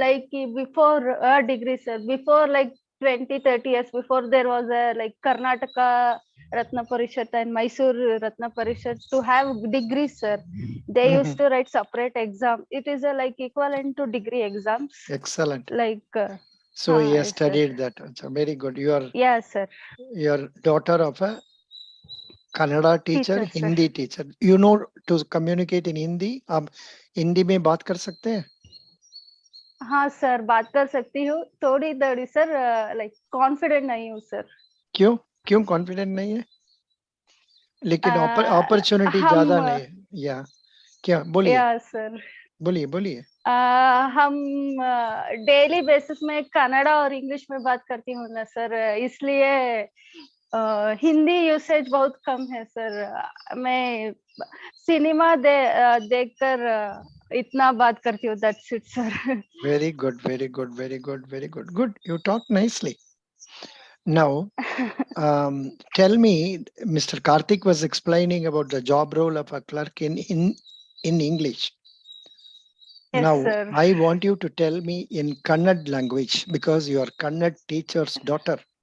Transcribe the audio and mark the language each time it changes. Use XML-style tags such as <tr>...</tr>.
<en>like before a degree, sir, before like 20-30 years before, there was a like Karnataka Ratna Parishad and Mysore Ratna Parishad to have degrees, sir. They used to write separate exam. It is a like equivalent to degree exams. Excellent. Like so he has studied that. So very good. You are yes, sir. your daughter of a Kannada teacher, Teacher, Hindi teacher. You know to communicate in Hindi.</en> <hi>आप हिंदी में बात कर सकते हैं? हाँ sir, बात कर सकती हूँ थोड़ी थोड़ी सर, लाइक कॉन्फिडेंट नहीं हूँ सर. क्यों क्यों कॉन्फिडेंट नहीं है? लेकिन अपॉर्चुनिटी ज्यादा नहीं है. या क्या बोलिए? या सर बोलिए बोलिए. हम डेली बेसिस में कन्नड़ा और इंग्लिश में बात करती हूँ ना सर, इसलिए हिंदी यूसेज बहुत कम है सर. मैं सिनेमा देखकर इतना बात करती हूँ.</hi> <en>That's it sir. Very good, very good, very good, very good. Good. You talk nicely. Now, tell me, Mr. Karthik was explaining about the job role of a clerk in English. Yes, Now, sir. I want you to tell me in Kannada language because you are Kannada teacher's daughter.</en>